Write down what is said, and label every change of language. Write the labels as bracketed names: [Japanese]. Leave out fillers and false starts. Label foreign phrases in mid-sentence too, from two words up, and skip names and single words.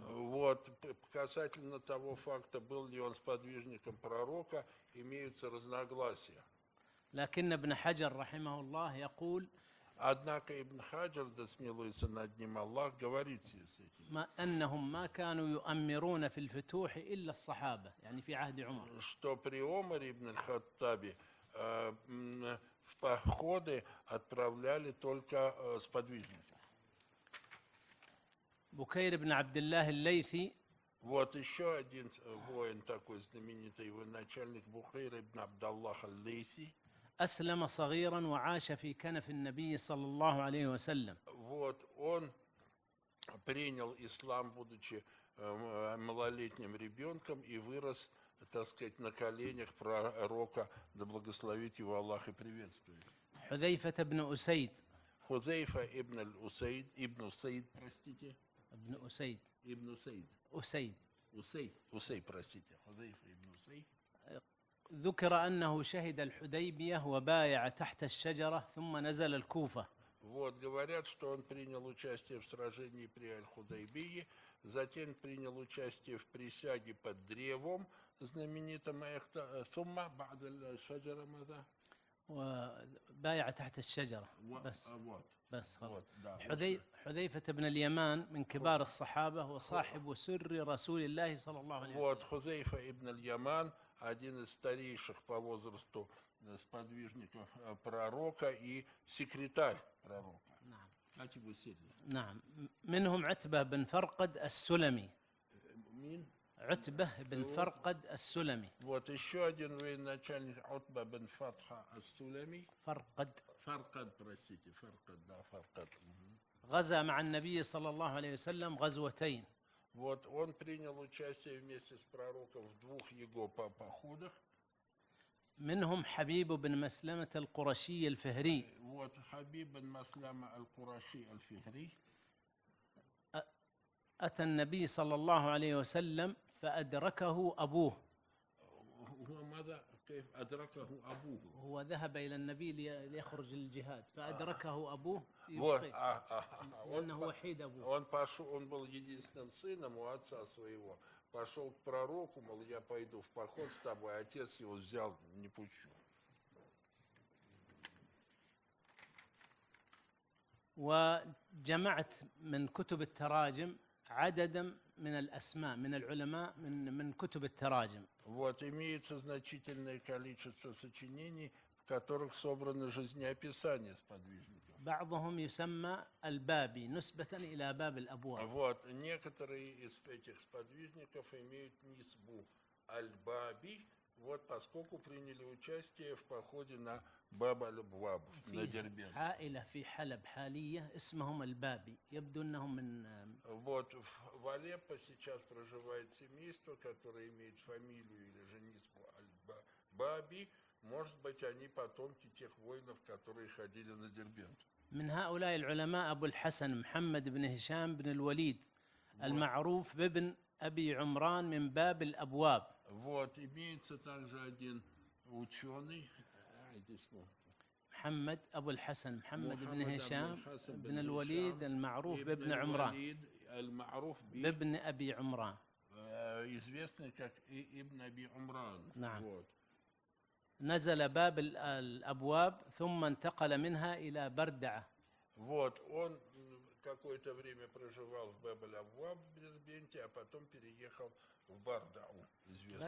[Russian] Вот, касательно того факта, был ли он сподвижником пророка, имеются разногласия. [Arabic] لكن ابن حجر رحمه الله يقول [Russian] Однако Ибн Хаджар, да смилуется над ним Аллах, говорит в связи с этим, [Arabic] أنهم ما كانوا يؤمرون في الفتوح إلا الصحابة, يعني في عهد عمر. [Russian] Что при Омаре ибн аль-Хаттабе в походы отправляли только сподвижников. [Arabic] بكير بن عبد الله الليثي. [Russian] Вот еще один воин такой знаменитый, его начальник Бухейр ибн Абдаллах аль-Лейси. [Arabic] أسلم صغيرا وعاش في كنف النبي صلى الله عليه وسلم. [Russian] Вот он принял ислам, будучи малолетним ребенком, и вырос, так сказать, на коленях пророка, да благословит его Аллах и приветствует. [Arabic] حذيفة بن أسيد. [Russian] Хузейфа ибн аль-Усейд, ибн Усейд, простите. [Arabic] ابن أسيد. ابن أسيد. أسيد, простите. [Russian] Хузейфа ибн Усейд. [Arabic] ذكر أنه شهد الحديبية وبايع تحت الشجرة ثم نزل الكوفة. [Russian] Вот, говорят, что он принял участие в сражении при Аль-Худайбии, затем принял участие в присяге под древом, знаменитом [Arabic] ثم بعد الشجرة ماذا؟ وبايع تحت الشجرة. بس خلاص. حذيفة بن اليمان من كبار الصحابة وصاحب سر رسول الله صلى الله عليه وسلم. [Russian] Вот, Хузейфа ибн аль-Яман, один из старейших по возрасту сподвижников пророка и секретарь пророка. [Arabic] نعم. كاتب السر. نعم. منهم عتبة بن فرقد السلمي. مين؟ عتبة بن فرقد السلمي. [Russian] Вот еще один военачальник Утба бен Фатха ас-Сулами. [Arabic] فرقد, [Russian] простите, Фаркад. [Arabic] غزا مع النبي صلى الله عليه وسلم غزوتين. [Russian] Вот он принял участие вместе с пророком в двух его походах. [Arabic] منهم حبيب بن مسلمة القرشي الفهري. [Russian] Вот Хабиб бен Маслама аль-Кураши аль-Фихри. [Arabic] أتى النبي صلى الله عليه وسلم فأدركه أبوه. وماذا كيف أدركه أبوه؟ هو ذهب إلى النبي ليخرج للجهاد فأدركه أبوه لأنه وحيد أبوه. [Russian] Он был единственным сыном у отца своего. Пошел к пророку, мол, я пойду в поход с тобой, отец его взял, не пущу. [Arabic] وجمعت من كتب التراجم عددا من الأسماء من العلماء من كتب التراجم. [Russian] Вот, имеется значительное количество сочинений, в которых собраны жизнеописания сподвижников. [Arabic] بعضهم يسمى البابي نسبة إلى باب الأبواب. [Russian] Вот, некоторые из этих сподвижников имеют нисбу аль-Баби, вот, поскольку приняли участие в походе на Баб аль-Абваб, на Дербент. [Arabic] عائلة في حلب حالية اسمهم البابي يبدو أنهم من. [Russian] Вот, в Алеппо сейчас проживает семейство, которое имеет фамилию или же нисбу аль-Баби. Может быть, они потомки тех воинов, которые ходили на Дербент. [Arabic] من هؤلاء العلماء أبو الحسن محمد بن هشام بن الوليد المعروف بابن أبي عمران من باب الأبواب. [Russian] Вот, имеется также один ученый, [Arabic] محمد أبو الحسن محمد بن هشام بن الوليد المعروف بابن عمران بابن أبي عمران. [Russian] известный как Ибн Аби Умран. [Arabic] نعم. [Russian] Вот. [Arabic] نزل باب الأبواب ثم انتقل منها إلى بردعة. [Russian] Вот, он какое-то время проживал в Баб-эль-Абваб в Дербенте, а потом переехал в Бардау, известный